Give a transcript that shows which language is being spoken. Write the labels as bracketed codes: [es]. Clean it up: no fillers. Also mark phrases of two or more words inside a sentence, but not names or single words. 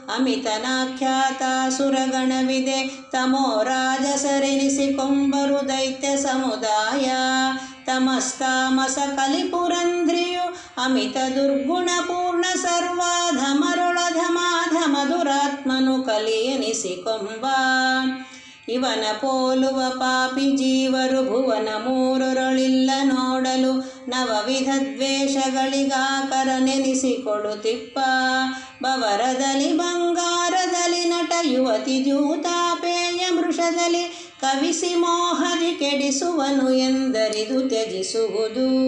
[kn] ಅಮಿತನಾಖ್ಯಾತಾಸುರಗಣವಿದೆ ತಮೋ ರಾಜಸರೆನಿಸಿಕೊಂಬರು ದೈತ್ಯ ಸಮುದಾಯ ತಮಸ್ತಾಮಸ ಕಲಿಪುರಂಧ್ರಿಯು ಅಮಿತ ದುರ್ಗುಣ ಪೂರ್ಣ ಸರ್ವಾಧಮರುಳಧಮಾಧಮ ದುರಾತ್ಮನು ಕಲಿಯೆನಿಸಿಕೊಂಬ ಇವನ ಪೋಲುವ ಪಾಪಿ ಜೀವರು ಭುವನ ಮೂರರೊಳಿಲ್ಲ ನೋಡಲು ನವವಿಧ ದ್ವೇಷಗಳಿಗಾಕರ ನೆನೆಸಿಕೊಳ್ಳುತ್ತಿಪ್ಪ ಬವರದಲ್ಲಿ ಬಂಗಾರದಲ್ಲಿ ನಟ ಯುವತಿ ಜೂತಾಪೇಯ ಮೃಷದಲ್ಲಿ ಕವಿಸಿ ಮೋಹದಿ ಕೆಡಿಸುವನು ಎಂದರಿದು ತ್ಯಜಿಸುವುದು